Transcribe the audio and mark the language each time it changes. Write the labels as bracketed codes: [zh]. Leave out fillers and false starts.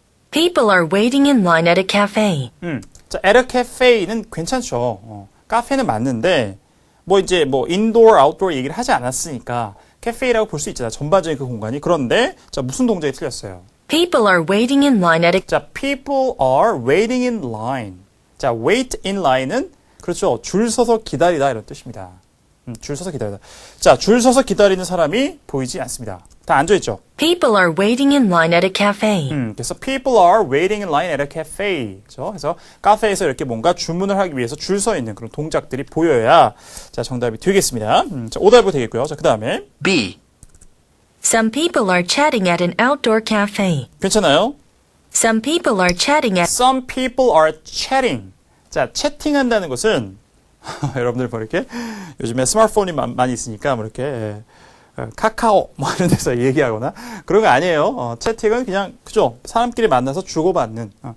[en] People are waiting in line at a cafe. [ko] 자, [en] at a cafe [ko] 는 괜찮죠. 카페는 맞는데, 뭐 이제 뭐 indoor, outdoor 얘기를 하지 않았으니까 카페라고 볼 수 있잖아. 전반적인 그 공간이. 그런데, 자, 무슨 동작이 틀렸어요? [en] People are waiting in line at a 자, people are waiting in line. [ko] 자, [en] wait in line [ko] 은 그렇죠. 줄 서서 기다리다 이런 뜻입니다. 줄 서서 기다리다. 자, 줄 서서 기다리는 사람이 보이지 않습니다. 다 앉아있죠? [en] People are waiting in line at a cafe. [ko] 그래서 [en] people are waiting in line at a cafe. [ko] 그렇죠? 그래서 카페에서 이렇게 뭔가 주문을 하기 위해서 줄 서 있는 그런 동작들이 보여야 자, 정답이 되겠습니다. 자, 오답이 되겠고요. 자, 그 다음에 [en] B. Some people are chatting at an outdoor cafe. [ko] 괜찮아요? [en] Some people are chatting at Some people are chatting. [ko] 자, 채팅한다는 것은 여러분들 뭐 이렇게 요즘에 스마트폰이 많이 있으니까 뭐 이렇게 카카오 뭐 이런 데서 얘기하거나 그런 거 아니에요. 채팅은 그냥 그죠? 사람끼리 만나서 주고받는.